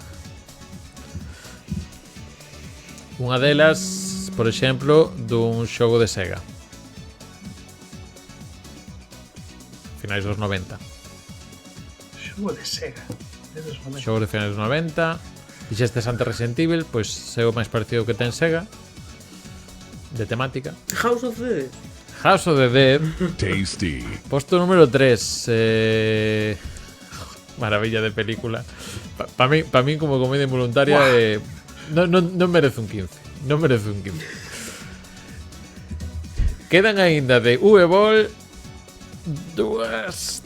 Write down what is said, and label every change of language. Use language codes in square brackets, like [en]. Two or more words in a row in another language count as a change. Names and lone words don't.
[gl] Unha delas, por exemplo, dun xogo de Sega. Finais dos 90. Xogo de Sega. Xogo de finais dos 90. Dixestes antes Resident Evil, pois é o máis parecido que ten Sega. De temática. House of the Dead. House of the Dead. Tasty. Posto número 3. Maravilla de película. [es] Para mí [gl] como comedia involuntaria non merece un 15. Non merece un 15. Quedan aínda de V-Ball 3.